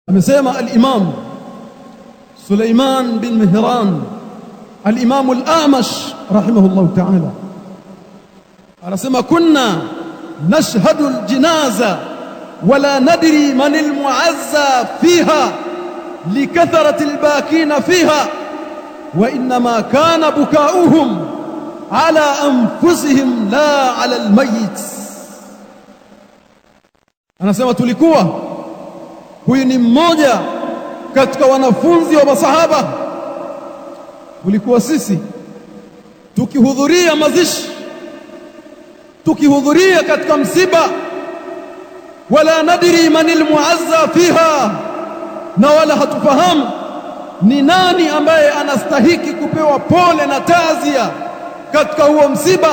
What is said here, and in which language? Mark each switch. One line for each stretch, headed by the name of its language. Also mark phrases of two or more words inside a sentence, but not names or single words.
Arabic: Amesema al-Imam Suleiman bin Mihran al-Imam al-Amash رحمه الله تعالى, anasema كنا نشهد الجنازة ولا ندري من المعزى فيها لكثرة الباكين فيها وإنما كان بكاؤهم على أنفسهم لا على الميت.
Swahili: Anasema tulikuwa, huyu ni mmoja katika wanafunzi wa masahaba, tulikuwa sisi tukihudhuria mazishi, tukihudhuria katika msiba,
Arabic: ولا ندري من المعزى فيها,
Swahili: na wala hatufahamu ni nani ambaye anastahiki kupewa pole na taazia katika huo msiba.